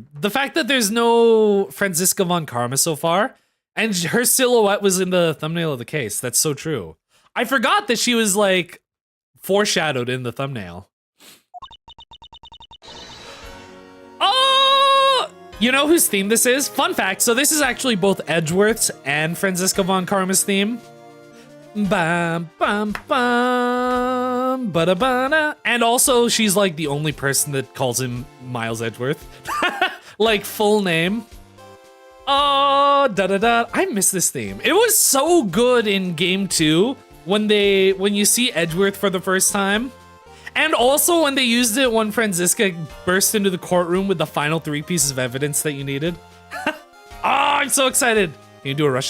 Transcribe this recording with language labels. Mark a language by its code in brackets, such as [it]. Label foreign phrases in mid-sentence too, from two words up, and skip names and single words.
[en] The fact that there's no Franziska von Karma so far, and her silhouette was in the thumbnail of the case. That's so true. I forgot that she was like foreshadowed in the thumbnail. Oh, you know whose theme this is? Fun fact, so this is actually both Edgeworth's and Franziska von Karma's theme. Bam, bam, bam, ba-da-ba-da. And also, she's like the only person that calls him Miles Edgeworth. Like, full name. Oh, da-da-da. I miss this theme. It was so good in game 2 when you see Edgeworth for the first time. And also when they used it when Franziska burst into the courtroom with the final 3 pieces of evidence that you needed. Oh, I'm so excited. Can you do a Russian?